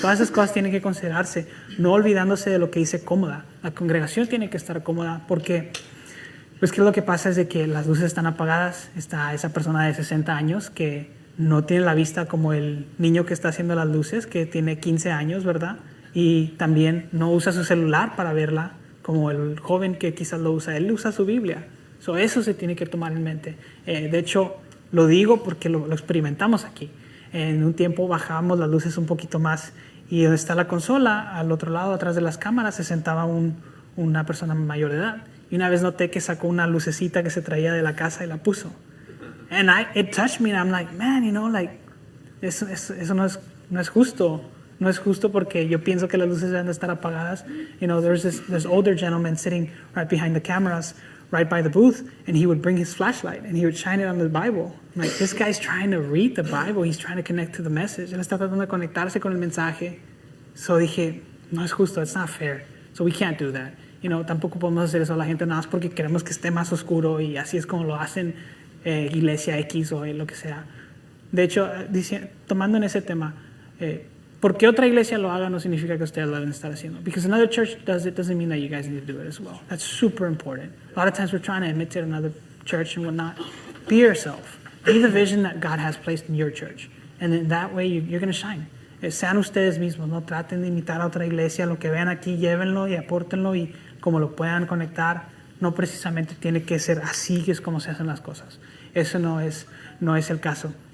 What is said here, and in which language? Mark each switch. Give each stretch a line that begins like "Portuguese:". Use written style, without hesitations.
Spanish: Todas esas cosas tienen que considerarse, no olvidándose de lo que dice cómoda. La congregación tiene que estar cómoda porque, pues, ¿qué es lo que pasa? Es de que las luces están apagadas. Está esa persona de 60 años que no tiene la vista como el niño que está haciendo las luces, que tiene 15 años, ¿verdad? Y también no usa su celular para verla como el joven que quizás lo usa. Él usa su Biblia. So, eso se tiene que tomar en mente. De hecho, lo digo porque lo experimentamos aquí. En un tiempo bajábamos las luces un poquito más y donde está la consola, al otro lado, atrás de las cámaras, se sentaba una persona mayor de edad. Y una vez noté que sacó una lucecita que se traía de la casa y la puso.
English: And it touched me and I'm like, man,
Spanish: eso no es justo. No es justo porque yo pienso que las luces deben de estar apagadas.
English: There's this older gentleman sitting right behind the cameras, right by the booth, and he would bring his flashlight and he would shine it on the Bible. I'm like, this guy's trying to read the Bible. He's trying to connect to the message.
Spanish: Él está tratando de conectarse con el mensaje. So dije, no es justo.
English: It's not fair. So we can't do that.
Spanish: Tampoco podemos hacer eso a la gente nada más porque queremos que esté más oscuro y así es como lo hacen Iglesia X o lo que sea. De hecho, tomando en ese tema, porque otra iglesia lo haga no significa que ustedes lo deben estar haciendo.
English: Because another church does it doesn't mean that you guys need to do it as well. That's super important. A lot of times we're trying to imitate another church and whatnot. Be yourself. Be the vision that God has placed in your church. And in that way you're going to shine.
Spanish: Sean ustedes mismos, no traten de imitar a otra iglesia. Lo que vean aquí, llévenlo y apórtenlo y como lo puedan conectar. No precisamente tiene que ser así que es como se hacen las cosas. Eso no es el caso.